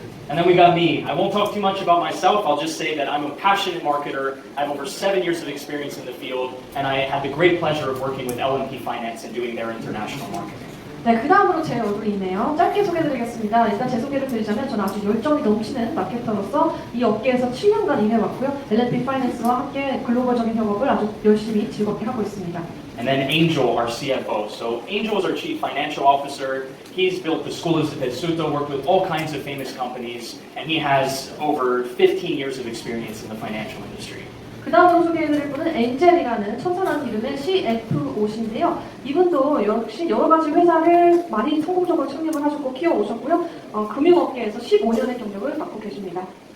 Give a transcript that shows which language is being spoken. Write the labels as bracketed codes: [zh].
[en] And then we got me. I won't talk too much about myself. I'll just say that I'm a passionate marketer. I have over 7 years of experience in the field, and I had the great pleasure of working with LNP Finance and doing their international marketing. [ko] 네, 그 다음으로 제 얼굴이 있네요. 짧게 소개해드리겠습니다. 일단 제 소개를 드리자면 저는 아주 열정이 넘치는 마케터로서 이 업계에서 7년간 일해왔고요. LNP 파이낸스와 함께 글로벌적인 협업을 아주 열심히 즐겁게 하고 있습니다. [en] And then Angel, our CFO. So Angel is our Chief Financial Officer. He's built the School of Pesuto, worked with all kinds of famous companies, and he has over 15 years of experience in the financial industry. [ko] 그 다음으로 소개해드릴 분은 엔젤이라는 천사라는 이름의 CFO신데요. 이분도 역시 여러 가지 회사를 많이 성공적으로 창립을 하셨고 키워오셨고요. 금융업계에서 15년의 경력을 갖고 계십니다.